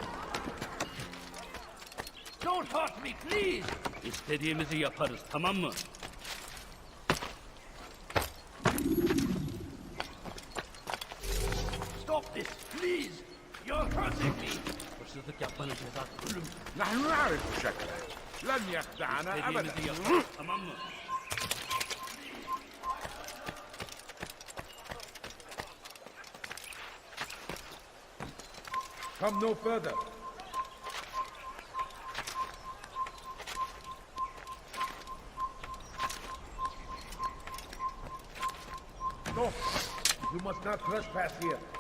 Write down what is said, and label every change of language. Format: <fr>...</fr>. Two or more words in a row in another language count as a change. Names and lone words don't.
<en>Don't hurt me, please!</en> <tr>İstediğimizi yaparız, tamam mı?</tr> <en>Stop this, please! You're hurting me!</en> <tr>Hırsızlık yapmanın cezası ölüm.</tr> <ar>نحن نعرف شكلك. لن يخدعنا أبدا.</ar> <tr>İstediğimizi yaparız, tamam mı?</tr> <en>Come no further. No, you must not trespass here.</en>